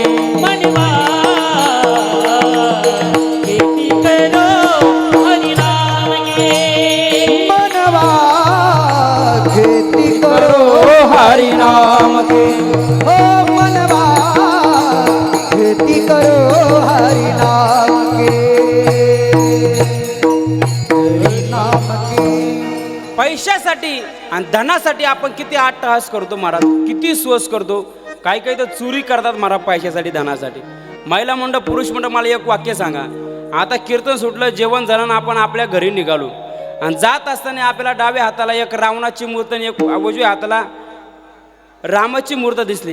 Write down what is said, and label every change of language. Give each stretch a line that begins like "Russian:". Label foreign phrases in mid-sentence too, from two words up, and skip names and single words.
Hindi: मनवा खेती करो हरि नाम के. मनवा खेती करो हरि नाम के. ओ मनवा खेती करो हरि नाम के. हरि नाम के.
Marathi: पैशासाठी आणि धनासाठी आपण किती अट्टहास करतो महाराज, किती सोस करतो. काही काही तर चोरी करतात महाराज पैशासाठी, धनासाठी. महिला मंडळ, पुरुष मंडळ, मला एक वाक्य सांगा. आता कीर्तन सुटलं, जेवण झालं ना, आपण आपल्या घरी निघालो आणि जात असताना आपल्याला डाव्या हाताला एक रावणाची मूर्त आणि एक उजव्या हाताला रामाची मूर्त दिसली.